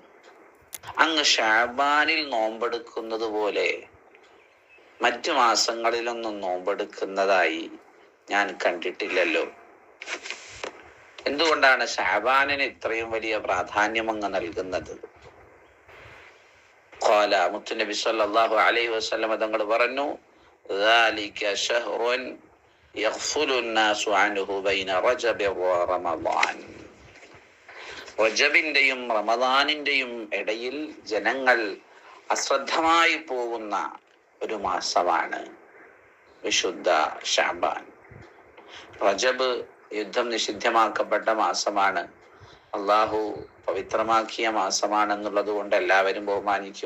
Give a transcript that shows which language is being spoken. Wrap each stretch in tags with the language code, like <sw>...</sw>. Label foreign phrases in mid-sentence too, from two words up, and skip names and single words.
<ml>അങ്ങ് ശഅബാനിൽ നോമ്പെടുക്കുന്നത് പോലെ മറ്റു മാസങ്ങളിലൊന്നും നോമ്പെടുക്കുന്നതായി ഞാൻ കണ്ടിട്ടില്ലല്ലോ. എന്തുകൊണ്ടാണ് ശഅബാനിന് ഇത്രയും വലിയ പ്രാധാന്യം അങ്ങ് നൽകുന്നത്? ഖാല, മുത്തുനബി</ml> <ar>صلى الله عليه وسلم</ar> <ml>തങ്ങൾ പറഞ്ഞു,</ml> <ar>ذلك شهر يغفل الناس عنه بين رجب ورمضان.</ar> <ml>റജബിന്റെയും റമദാനിന്റെയും ഇടയിൽ ജനങ്ങൾ അശ്രദ്ധമായി പോകുന്ന ഒരു മാസമാണ് വിശുദ്ധ ശഅബാൻ. റജബ് യുദ്ധം നിഷിദ്ധമാക്കപ്പെട്ട മാസമാണ്, അള്ളാഹു പവിത്രമാക്കിയ മാസമാണെന്നുള്ളത് കൊണ്ട് എല്ലാവരും ബഹുമാനിക്കും.</ml>